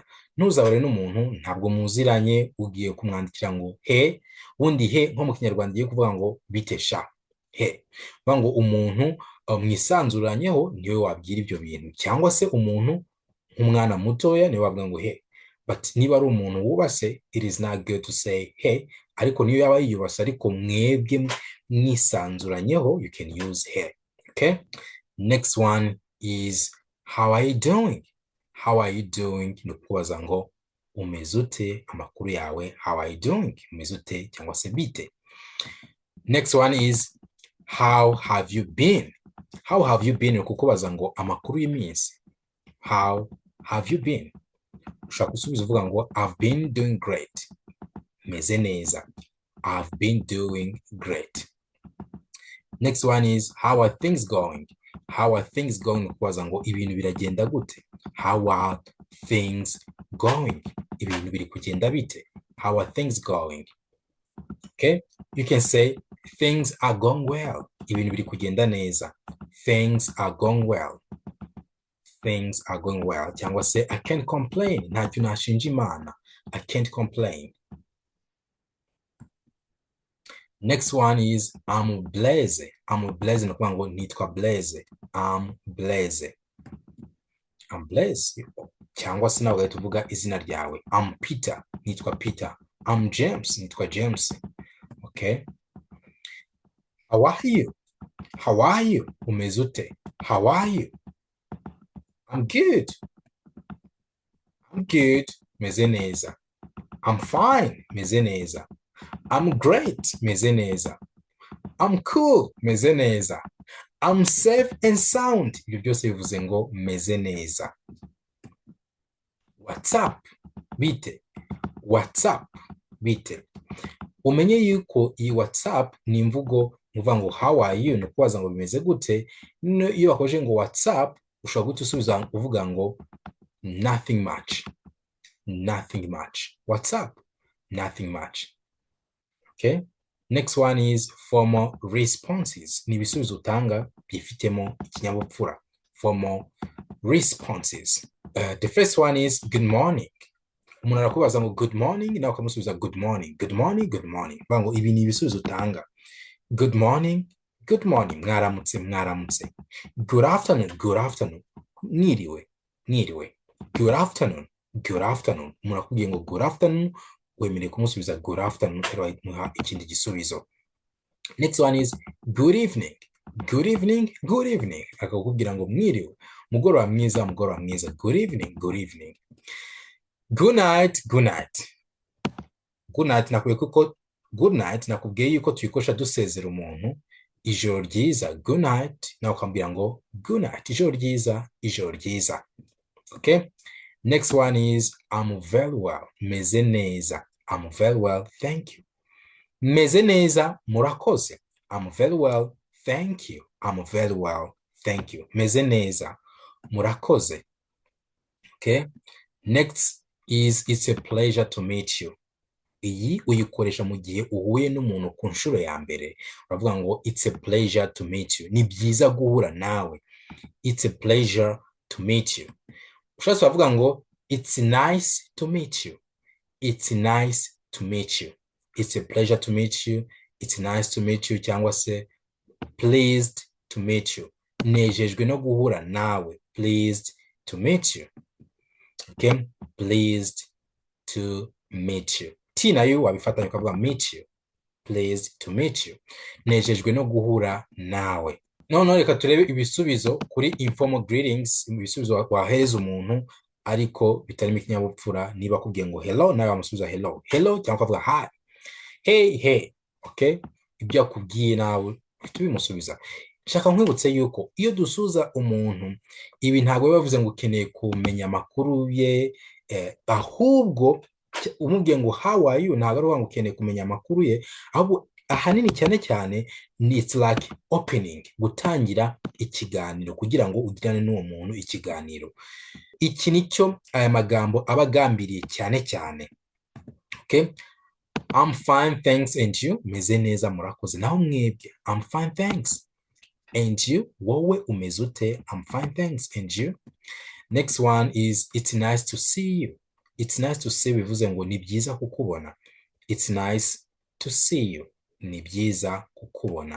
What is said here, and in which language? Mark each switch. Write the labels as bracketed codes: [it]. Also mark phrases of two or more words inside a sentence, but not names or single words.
[rw] Ntuzabare n'umuntu ntabwo muziranye ugiye kumwandikira ngo he, ubundi he nko mu Kinyarwanda igiye kuvuga ngo bite sha, he vuga ngo umuntu mwisanzuranyeho niwe wabwira ibyo bintu, cyangwa se umuntu nk'umwana mutoya niwe wavuga ngo he. But niba ari umuntu wubase, [en] it is not good to say he, [rw] ariko niyo yaba yiyubase ariko mwebwe mwisanzuranyeho, [en] you can use he. Okay, next one is how are you doing. How are you doing [rw] ni ukubaza ngo umeze ute, amakuru yawe, [en] how are you doing, [rw] umeze ute cyangwa se bite. [en] Next one is how have you been. How have you been [rw] ni ukubaza ngo amakuru y'iminsi, [en] how have you been. [rw] Ushaka gusubiza uvuga ngo [en] I've been doing great, [rw] meze neza, [en] I've been doing great. Next one is how are things going. How are things going [rw] ni ukubaza ngo ibintu biragenda gute, [en] how are things going, [rw] ibintu biri kugenda bite, [en] how are things going. Okay, you can say things are going well, [rw] ibintu biri kugenda neza, [en] things are going well, things are going well. [rw] Cyangwa se [en] I can't complain, [rw] ntacyo nashinja Imana, [en] I can't complain. Next one is I'm blaze. I'm blaze ni ukuvuga ngo nitwa blaze, I'm blaze, I'm blaze. [rw] Cyangwa se nawe ugahita uvuga izina ryawe, [en] I'm Peter, [rw] nitwa Peter, [en] I'm James, [rw] nitwa James. [en] Okay, how are you. How are you, [rw] umeze ute, [en] how are you. I'm good, I'm good, [rw] meze neza. [en] I'm fine, [rw] meze neza. [en] I'm great, [rw] meze neza. [en] I'm cool, [rw] meze neza. [en] I'm safe and sound, [rw] ibyo byose bivuze ngo meze neza. [en] What's up, bite, what's up, [rw] bite. Umenye yuko iyi [en] what's up [rw] ni imvugo uvuga ngo [en] how are you, [rw] ni ukubaza ngo bimeze gute. Iyo bakoje ngo [en] what's up [rw] ushobora guhita usubiza uvuga ngo [en] nothing much, nothing much. What's up, nothing much. Okay, next one is formal responses. [rw] Ni ibisubizo utanga byifitemo ikinyabupfura, [en] formal responses. The first one is good morning. [rw] Umuntu arakubaza ngo [en] good morning, [rw] nawe ukamusubiza [en] good morning, good morning, good morning. [rw] Vuga ngo ibi ni ibisubizo utanga. [en] Good morning, good morning, [rw] mwaramutse, mwaramutse. [en] Good afternoon, good afternoon, [rw] mwiriwe, mwiriwe. [en] Good afternoon, good afternoon. [rw] Umuntu akubwiye ngo good afternoon, wemerewe kumusubiza [en] good afternoon, [rw] muha ikindi gisubizo. [en] Next one is good evening. Good evening, good evening. [rw] Akakubwira ngo mwiriwe, mugoroba mwiza, mugoroba mwiza. [en] Good evening, good evening. Good night, good night. Good night [rw] nakubwiye kuko [en] good night [rw] nakubwiye yuko tuyikosha dusezera umuntu, ijoro ryiza, [en] good night, [rw] nawe ukambwira ngo [en] good night, [rw] ijoro ryiza, ijoro ryiza. [en] Okay, next one is I'm very well, [rw] meze neza. [en] I'm very well, thank you. [rw] Meze neza, murakoze. [en] I'm very well, thank you. I'm very well, thank you. [rw] Meze neza, murakoze. [en] Okay, next is it's a pleasure to meet you. [rw] Iyi uyikoresha mu gihe uhuye n'umuntu ku nshuro ya mbere, uravuga ngo [en] it's a pleasure to meet you, [rw] ni byiza guhura nawe, [en] it's a pleasure to meet you. [rw] Ushatse wavuga ngo [en] it's nice to meet you, it's nice to meet you, it's a pleasure to meet you, it's nice to meet you, [rw] cyangwa se [en] pleased to meet you, [rw] nejejwe no guhura nawe, [en] pleased to meet you. Okay, pleased to meet you. [rw] T nayo wabifatanya ukavuga [en] meet you, pleased to meet you, [rw] nejejwe no guhura nawe. Noneho reka turebe ibisubizo kuri [en] informal greetings, [rw] ibisubizo wahereza umuntu ariko bitarimo ikinyabupfura. Niba akubwiye ngo hello nawe wamusubiza [en] hello hello, [rw] cyangwa ukavuga [en] hi hey hey. [rw] Okay, ibyo akubwiye nawe uhita ubimusubiza. Shaka nkwibutse yuko iyo dusuza umuntu ibi ntabwo biba bivuze ngo ukeneye kumenya amakuru ye, ahubwo umubwiye ngo [en] how are you [rw] ntabwo ari ngo ukeneye kumenya amakuru ye, ahubwo ahanini cyane cyane ni [en] it's like opening, [rw] gutangira ikiganiro kugira ngo ugirane n'uwo muntu ikiganiro. Iki nicyo aya magambo aba agambiriye cyane cyane. [en] Okay, I'm fine thanks and you, [rw] meze neza murakoze. Naho mwebwe [en] I'm fine thanks and you, [rw] wowe umeze ute? [en] I'm fine thanks and you. Next one is it's nice to see you. It's nice to see [rw] bivuze ngo ni byiza kukubona. [en] It's nice to see you, [rw] ni byiza kukubona.